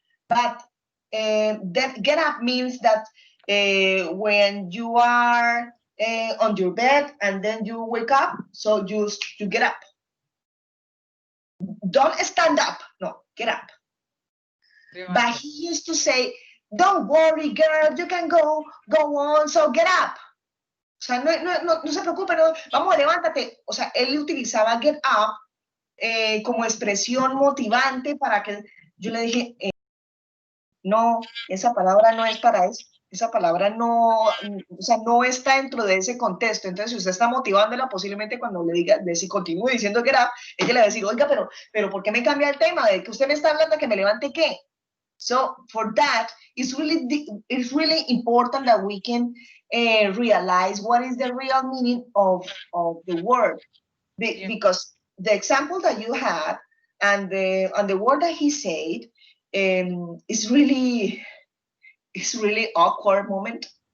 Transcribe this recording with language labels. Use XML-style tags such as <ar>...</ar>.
<en>But that get up means that when you are on your bed and then you wake up, so you get up. Don't stand up, no, get up. But he used to say, don't worry, girl, you can go on, so get up.</en> <es>O sea, no se preocupe, no, vamos, levántate. O sea, él utilizaba get up como expresión motivante para que yo le dije, no, esa palabra no es para eso. Esa palabra no, o sea, no está dentro de ese contexto. Entonces, si usted está motivándola, posiblemente cuando le diga, si continúe diciendo get up, ella le va a decir, oiga, pero ¿por qué me cambia el tema? ¿De que usted me está hablando de que me levante qué?</es> <en>So for that, it's really important that we can realize what is the real meaning of the word, because the example that you had and the word that he said is really awkward moment.</en>